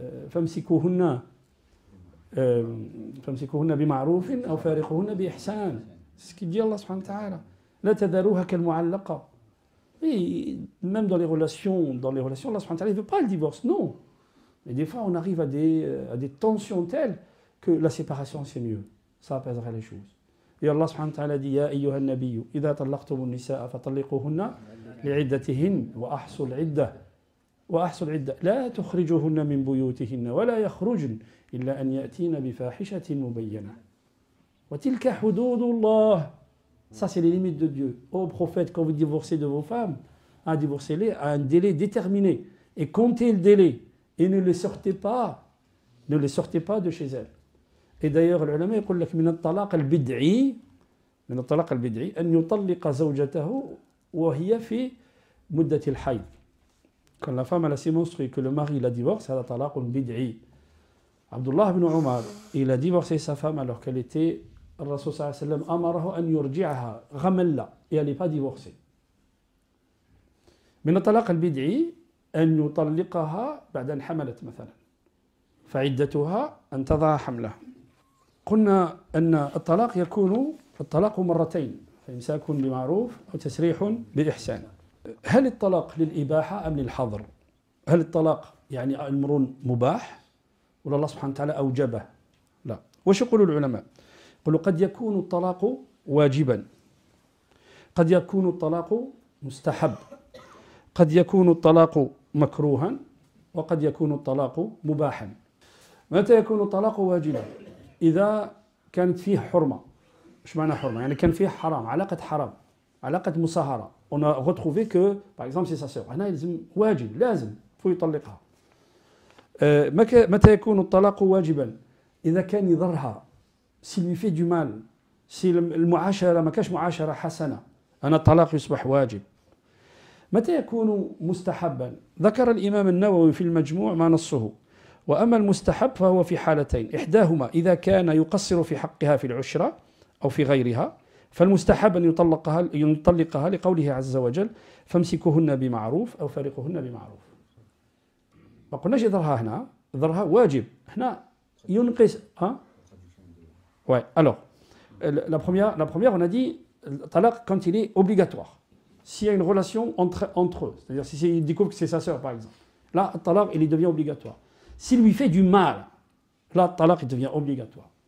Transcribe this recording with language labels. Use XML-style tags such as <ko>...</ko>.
<ar>فامسكوهن بمعروف أو فارقوهن بإحسان.</ar> <fr>C'est ce qu'il dit Allah subhanahu wa ta'ala.</fr> <ar>لا تذروها كالمعلقة.</ar> <fr>Et même dans les relations, Allah subhanahu wa ta'ala, il ne veut pas le divorce, non. Mais des fois, on arrive à des tensions telles que la séparation, c'est mieux. Ça apaiserait les choses. Et Allah subhanahu wa ta'ala dit,</fr> <ar>Ya ayyuha an-nabiyyu, idha tallaqtumu an-nisaa fatalliquhunna li'iddatihin wa ahsul iddah. وأحصل العدة لا تخرجوهن من بيوتهن ولا يخرجن إلا أن يأتين بفاحشة مبينة وتلك حدود الله.</ar> <fr>Ça, c'est les limites de Dieu. Ô prophète, quand vous divorcez de vos femmes, divorcez-les à un délai déterminé et comptez le délai et ne les sortez pas de chez elles. Et d'ailleurs, l'ulama</fr> <ar>يقول لك من الطلاق البدعي أن يطلق زوجته وهي في مدة الحيض.</ar> <fr>Quand la femme elle a ses menstrues que le mari la divorce, c'est la talaq bid'i. Abdullah ibn Umar, il a divorcé sa femme alors qu'elle était, le Rasul sallallahu alayhi wa sallam</fr> <ar>amarahu an yurji'aha ghamalla,</ar> <fr>et elle n'est pas divorcée.</fr> <ar>من الطلاق البدعي أن يطلقها بعد أن حملت مثلا فعدتها أن تضع حملها. قلنا أن الطلاق يكون مرتين، فإمساك بمعروف أو تسريح بإحسان. هل الطلاق للإباحة أم للحظر؟ هل الطلاق يعني أمر مباح ولا الله سبحانه وتعالى أوجبه؟ لا. وش يقول العلماء؟ يقولوا قد يكون الطلاق واجبا، قد يكون الطلاق مستحب، قد يكون الطلاق مكروها، وقد يكون الطلاق مباحا. متى يكون الطلاق واجبا؟ إذا كانت فيه حرمة. إيش معنى حرمة؟ يعني كان فيه حرام، علاقة مصاهرة.</ar> <fr>On a retrouvé que, par exemple, c'est sa sœur.</fr> <ar>هنا يلزم واجب، لازم faut يطلقها. متى يكون الطلاق واجبا؟ إذا كان يضرها،</ar> <fr>s'il lui fait du mal،</fr> <ar>si المعاشرة ما كاش معاشرة حسنة، أنا الطلاق يصبح واجب. متى يكون مستحبا؟ ذكر الإمام النووي في المجموع ما نصه. وأما المستحب فهو في حالتين، إحداهما إذا كان يقصر في حقها في العشرة أو في غيرها، فالمستحب أن يطلقها لقوله عز وجل فامسكوهن بمعروف أو فارقوهن بمعروف. ما قلناش يظهرها هنا، ظهرها واجب هنا ينقص.</ar> <fr>Ouais, alors, la première, on a dit le talaq quand il est obligatoire. S'il y a une relation entre eux, c'est-à-dire s'il découvre que c'est sa sœur par exemple, là, le talaq il devient obligatoire. S'il lui fait du mal, là, le talaq il devient obligatoire.</fr>